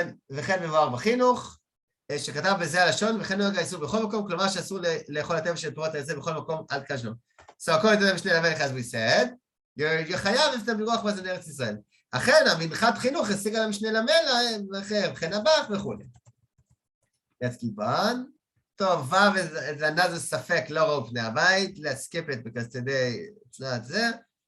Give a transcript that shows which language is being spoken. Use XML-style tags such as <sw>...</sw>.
<he>וכן מבואר בחינוך, שכתב בזה הלשון, וכן נוהג האיסור בכל מקום, כלומר שאסור לאכול הטבע של פירות היוצא בכל מקום עד כאן שלום.</he> <en>So according to the Mishneh Lamelech, as we said, you're chayav if the miruach was in Eretz Yisrael.</en> <he>אכן, המנחת חינוך השיג על המשנה למלך, וכן הבח וכולי.</he> <en>Let's keep on.</en> <he>טוב, ו'</he> <en>is another</en> <he>ספק, לא ראו פני הבית.</he> <en>Let's skip it because today it's not there.</en>